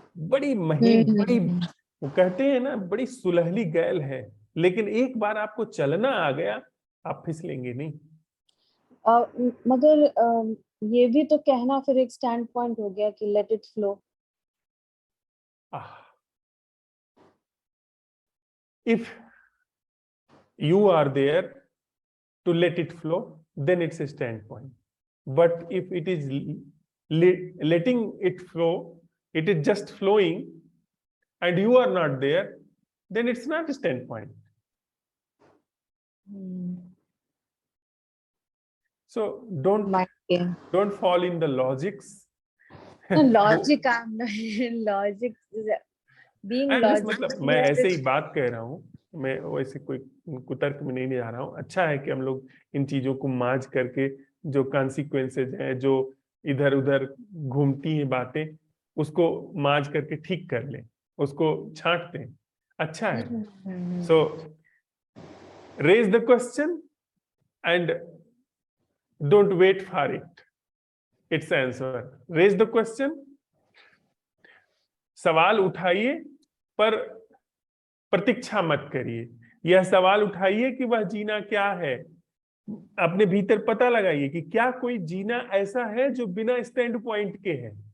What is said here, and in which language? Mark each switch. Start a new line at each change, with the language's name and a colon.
Hindi: बड़ी महीन, बड़ी, वो कहते हैं ना, बड़ी सुलहली गैल है, लेकिन एक बार आपको चलना आ गया आप फिसलेंगे नहीं. मगर ये भी तो कहना फिर एक स्टैंड पॉइंट हो गया कि
English: Let it flow. If you are there to let it flow, then it's a standpoint. But if it is letting it flow, it is just flowing, and you are not there, then it's not a standpoint. So don't fall in the logics. Logic, logic. Being
Hindi: मतलब मैं ऐसे ही बात कह रहा हूँ, मैं वैसे कोई कुतर्क में नहीं जा रहा हूँ. अच्छा है कि हम लोग इन चीजों को मार्ज करके जो कॉन्सिक्वेंसेज हैं, जो इधर उधर घूमती हैं बातें, उसको मार्ज करके ठीक कर लें, उसको छांट दें. अच्छा है। हम्म,
English: So raise the question and don't wait for its answer. Raise the question,
Hindi: सवाल उठाइए पर प्रतीक्षा मत करिए। यह सवाल उठाइए कि वह जीना क्या है, अपने भीतर पता लगाइए कि क्या कोई जीना ऐसा है जो बिना स्टैंड पॉइंट के है।